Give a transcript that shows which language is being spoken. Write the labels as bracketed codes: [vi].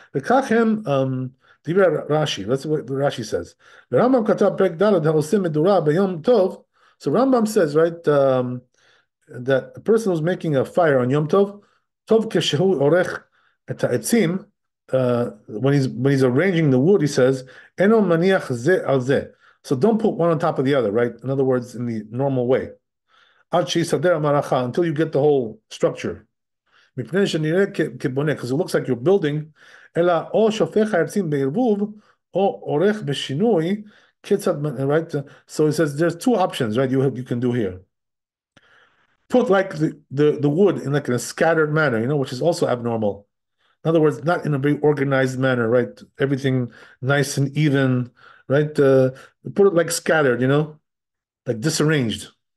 [he] וכך הם, דיבר רש"י, [en] that's what Rashi says. [he] ורמב"ם כתב פרק ד' העושה מדורה ביום טוב. [en] So Rambam says, right, that a person who's making a fire on Yom Tov, [he] טוב כשהוא עורך את העצים, [en] when he's arranging the wood, he says, [he] אינו מניח זה על זה. [en] So don't put one on top of the other, right? In other words, in the normal way. [he] עד שיסדר המערכה, [en] until you get the whole structure. because it looks like you're building, [he] אלא או שופך העצים בערבוב, או עורך בשינוי, right? [en] So it says there's 2 options, right? You can do here. Put like the wood in like in a scattered manner, which is also abnormal. In other words, not in a very organized manner, right? Everything nice and even, right? Put it like scattered, like disarranged.